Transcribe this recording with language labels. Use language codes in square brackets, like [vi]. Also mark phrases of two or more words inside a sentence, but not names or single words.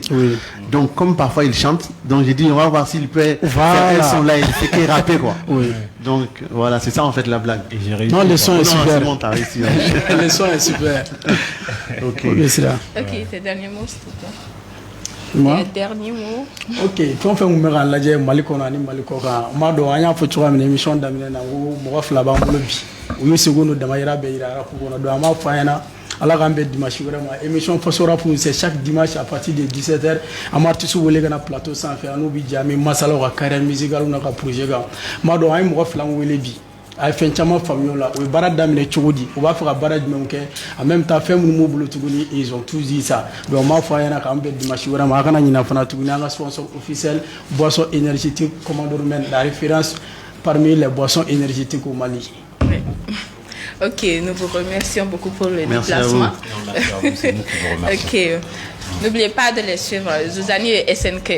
[fr] Donc, comme parfois il chante, donc j'ai dit, on va voir s'il peut faire un son là, il fait qu'il rappe, quoi. Donc, voilà, c'est ça en fait la blague. Non, le son est super. Bon, t'as réussi. Le son est super. Ok, c'est là. Ok, tes derniers mots, s'il te plaît. Moi? Tes derniers mots. [bm] Ok, fɛn o fɛn kun bɛ k'an lajɛ Mali kɔnɔ ani Mali kɔ kan n b'a dɔn an y'a fɔ cogoya min na émission daminɛ na ko mɔgɔ 2 b'an bolo bi u y'u seko n'u damayira bɛɛ yira rap kɔnɔ donc an b'a fɔ an ɲɛna ala k'an bɛn dimanche wɛrɛ ma émission Faso Rap [fr] c'est chaque dimanche à partir de 17h [bm] an b'a artiste wele ka na plateau sanfɛ an n'u bi jɛ an bɛ masalaw ka [fr] carrière musicale [bm] n'a ka projet kan n b'a dɔn an ye mɔgɔ 2 wele bi a ye fɛn caman faamuya o la o ye baara daminɛ cogo di o b'a fɛ ka baara jumɛnw kɛ [fr] en même temps [bm] fɛn minnu b'u bolo tuguni [fr] ils ont tous dit ça donc [bm] n b'a fɔ a ɲɛna k'an bɛn dimanche wɛrɛ ma a kana ɲina fana tuguni an ka [fr] sponsor officiel boisson énergétique [bm] Commander Men [fr] la référence parmi les boissons énergétiques au Mali. Ok, nous vous remercions beaucoup pour le Merci à déplacement. Non, merci à vous, c'est nous qui vous remercions. Ok. N'oubliez pas de les suivre, Zuzani et SNK.